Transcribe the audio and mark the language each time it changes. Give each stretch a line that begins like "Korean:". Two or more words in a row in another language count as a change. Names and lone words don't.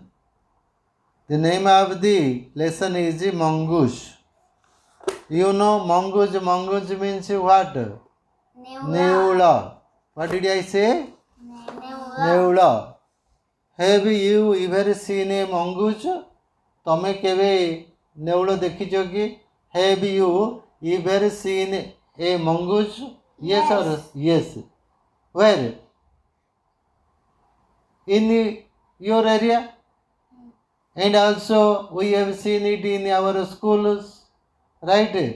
English: The name of the lesson is mongoose. You know mongoose. Mongoose means what? Neula. What did I say? Neula. Have you ever seen a mongoose?
Odia: ତମେ କେବେ ନେଉଳ ଦେଖିଛ କି?
English: Have you ever seen a mongoose? Yes or yes? Where? In your area? And also we have seen it in our schools, right?